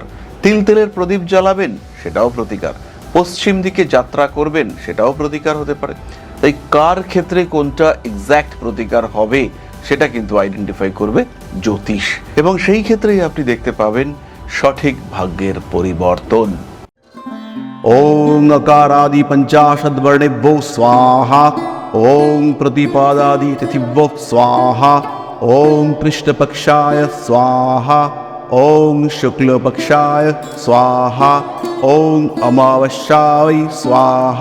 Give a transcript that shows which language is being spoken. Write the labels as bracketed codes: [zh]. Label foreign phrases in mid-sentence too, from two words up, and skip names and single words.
[bn] তেলের প্রদীপ জ্বালাবেন, সেটাও প্রতিকার। পশ্চিম দিকে যাত্রা করবেন, সেটাও প্রতিকার হতে পারে। তাই কার ক্ষেত্রে কোনটা এক্স্যাক্ট প্রতিকার হবে, সেটা কিন্তু আইডেন্টিফাই করবে জ্যোতিষ, এবং সেই ক্ষেত্রেই আপনি দেখতে পাবেন সঠিক ভাগ্যের পরিবর্তন। [sa] ওং अकारादि पंचाशद्वर्णेभ्यो स्वाहा। ओं प्रतिपादादि तिथिभ्यो स्वाहा। ओं कृष्णपक्षाय स्वाहा। ओं शुक्लपक्षाय स्वाहा। ओं अमावस्याय स्वाहा।